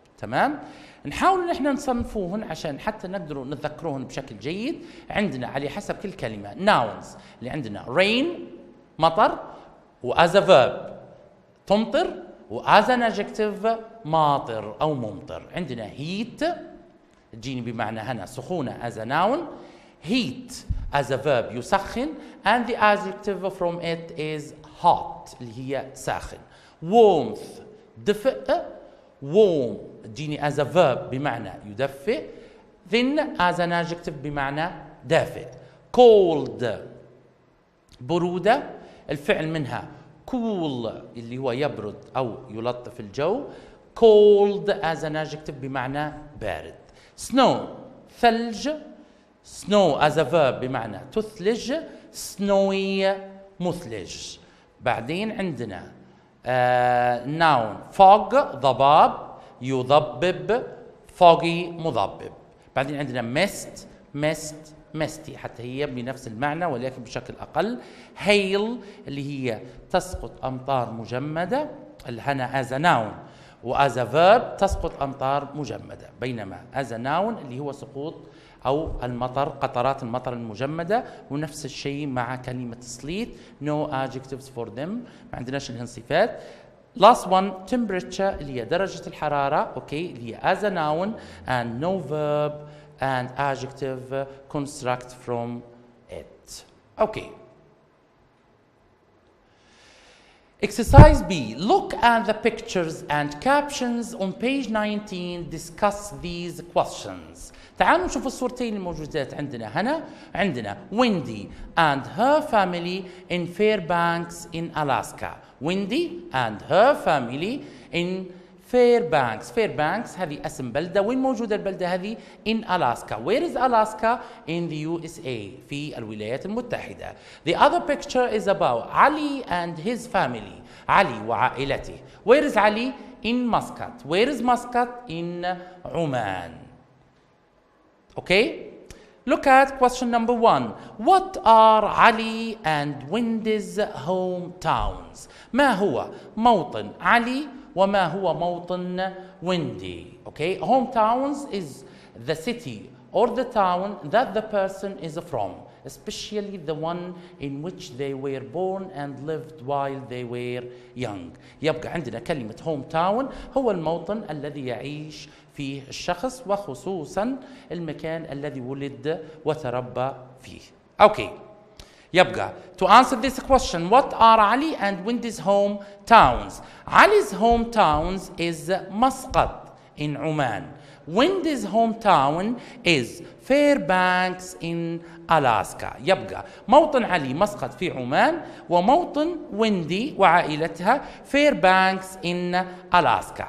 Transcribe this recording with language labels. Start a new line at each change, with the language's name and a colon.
Arabic: تمام؟ نحاول نحن نصنفوهن عشان حتى نقدروا نتذكروهن بشكل جيد. عندنا على حسب كل كلمة nouns اللي عندنا rain مطر و
English: as a verb
Arabic: تمطر و
English: as an adjective
Arabic: ماطر أو ممطر.
English: عندنا heat
Arabic: تجيني بمعنى هنا سخونة
English: as a noun, heat as a verb يسخن and the adjective from it is hot
Arabic: اللي هي ساخن.
English: warmth دفء, warm تجيني as a verb
Arabic: بمعنى يدفئ،
English: then as an adjective
Arabic: بمعنى دافئ. cold برودة، الفعل منها cool اللي هو يبرد أو يلطف الجو،
English: cold as an adjective
Arabic: بمعنى بارد.
English: snow ثلج، snow as a verb
Arabic: بمعنى تثلج،
English: snowy مثلج.
Arabic: بعدين عندنا noun fog ضباب يضبب، foggy مضبب. بعدين عندنا mist misty حتى هي بنفس المعنى ولكن بشكل أقل. hail اللي هي تسقط أمطار مجمدة، هنا
English: as a noun
Arabic: و
English: as a verb
Arabic: تسقط أمطار مجمدة، بينما as a noun اللي هو سقوط أو المطر، قطرات المطر المجمدة. ونفس الشيء مع كلمة sleet
English: no adjectives for them،
Arabic: ما عندناش لهن صفات.
English: last one temperature
Arabic: اللي هي درجة الحرارة، أوكي، اللي هي
English: as a noun and no verb and adjective construct from it. Okay. Exercise B. Look at the pictures and captions on page 19. Discuss these questions.
Arabic: تعالوا نشوف الصورتين الموجودات عندنا هنا. عندنا
English: Wendy and her family in Fairbanks in Alaska. Wendy and her family in Fairbanks.
Arabic: Fairbanks هذه اسم بلدة. وين موجودة البلدة هذه؟
English: in Alaska. Where is Alaska? in the USA.
Arabic: في الولايات المتحدة.
English: The other picture is about Ali and his family.
Arabic: علي وعائلته.
English: Where is Ali? in Muscat. Where is Muscat? in عمان. Okay? Look at question number 1. What are Ali and Wendy's hometowns?
Arabic: ما هو موطن علي وما هو موطن ويندي؟
English: Okay? Hometowns is the city or the town that the person is from, especially the one in which they were born and lived while they were young.
Arabic: يبقى عندنا كلمة hometown هو الموطن الذي يعيش فيه الشخص، وخصوصا المكان الذي ولد وتربى فيه.
English: Okay. يبقى to answer this question, what are Ali and Wendy's hometowns? Ali's hometowns is Muscat in Oman. Wendy's hometown is Fairbanks in Alaska.
Arabic: يبقى موطن علي مسقط في عمان، وموطن ويندي وعائلتها Fairbanks in Alaska.